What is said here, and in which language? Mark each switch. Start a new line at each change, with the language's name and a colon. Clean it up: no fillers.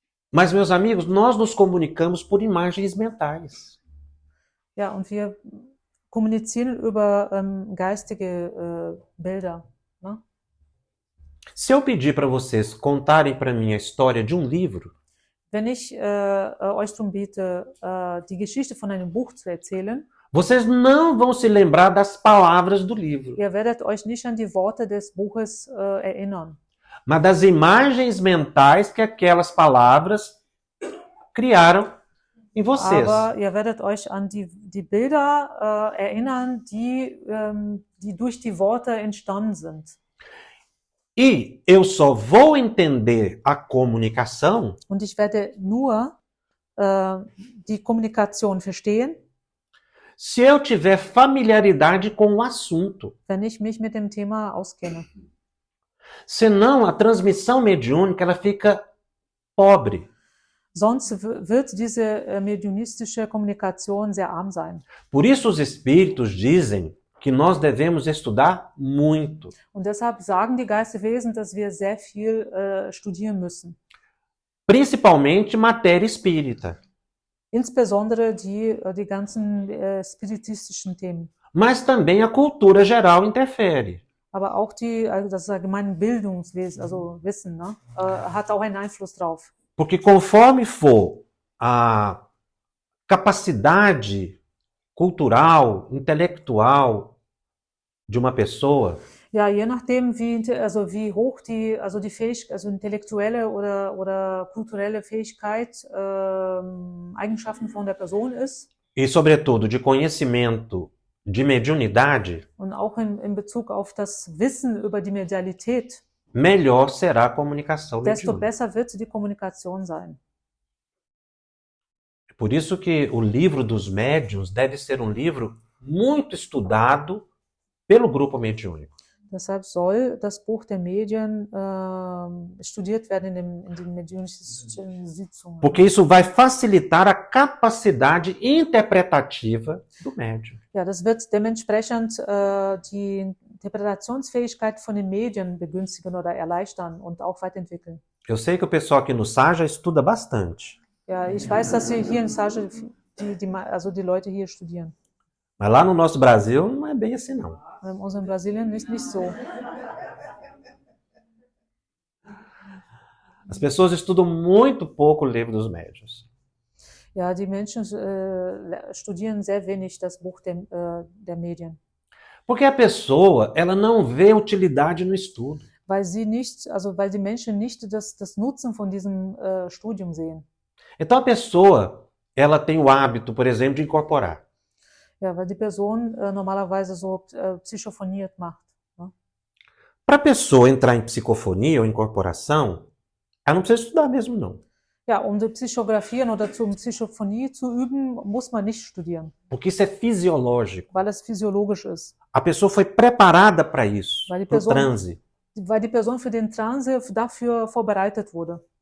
Portuguese: Mas, meus amigos, nós nos comunicamos por imagens mentais.
German: Ja, und wir kommunizieren über geistige Bilder. Ne?
Portuguese: Se eu pedir para vocês contarem para mim a história de um livro,
German: Wenn ich euch darum biete, die Geschichte von einem Buch zu erzählen,
Portuguese: vocês não vão se lembrar das palavras do livro,
German: ihr werdet euch nicht an die Worte des Buches erinnern,
Portuguese: mas das imagens mentais que aquelas palavras criaram em vocês.
German: aber ihr werdet euch an die Bilder erinnern, die durch die Worte entstanden sind.
Portuguese: E eu só vou entender a comunicação
German: Und ich werde nur die Kommunikation verstehen,
Portuguese: se eu tiver familiaridade com o assunto.
German: wenn ich mich mit dem Thema auskenne.
Portuguese: Senão, a transmissão mediúnica ela fica pobre.
German: Sonst wird diese mediunistische Kommunikation sehr arm sein.
Portuguese: Por isso os espíritos dizem que nós devemos estudar muito.
German: Und deshalb sagen die Geistwesen, dass wir sehr viel studieren müssen.
Portuguese: Principalmente matéria espírita.
German: Insbesondere die ganzen spiritistischen Themen.
Portuguese: Mas também a cultura geral interfere.
German: Aber auch das allgemeine Bildungswesen, also Wissen, ne, hat auch einen Einfluss drauf.
Portuguese: Porque conforme for a capacidade cultural, intelectual de uma pessoa,
German: Ja, je nachdem, wie hoch die intellektuelle oder kulturelle Fähigkeit, Eigenschaften von der Person ist.
Portuguese: e sobretudo de conhecimento de mediunidade,
German: Und auch in Bezug auf das Wissen über die Medialität,
Portuguese: melhor será a comunicação
German: desto
Portuguese: mediúnica.
German: besser wird die Kommunikation sein.
Portuguese: Por isso que o livro dos médiuns deve ser um livro muito estudado pelo grupo mediúnico.
German: Deshalb soll das Buch der Medien studiert werden in den mediunischen Sitzungen.
Portuguese: Porque isso vai facilitar a capacidade interpretativa do médium.
German: Ja, das wird dementsprechend die Interpretationsfähigkeit von den Medien begünstigen oder erleichtern und auch weiterentwickeln.
Portuguese: Eu sei que o pessoal aqui no Saja estuda bastante,
German: Ja, ich weiß, dass Sie hier in Sage, die Leute hier studieren.
Portuguese: mas lá no nosso Brasil não é bem assim não.
German: In unserem Brasilien nicht so.
Portuguese: As pessoas estudam muito pouco o livro dos médiuns.
German: Ja, die Menschen studieren sehr wenig das Buch der Medien.
Portuguese: Porque a pessoa, ela não vê utilidade no estudo.
German: Weil die Menschen nicht das Nutzen von diesem Studium sehen.
Portuguese: Então a pessoa, ela tem o hábito, por exemplo, de incorporar.
German: Ja, weil die Person normalerweise so psychophoniert macht. Ne?
Portuguese: Para a pessoa entrar em psicofonia ou incorporação, ela não precisa estudar mesmo não.
German: Ja, um die Psychografien oder zum Psychophonie zu üben, muss man nicht studieren,
Portuguese: Porque isso é fisiológico.
German: weil es physiologisch ist.
Portuguese: A pessoa foi preparada para isso,
German: Weil die
Portuguese: para o
German: Person-
Portuguese: transe.
German: weil die Person für den Transe dafür vorbereitet wurde.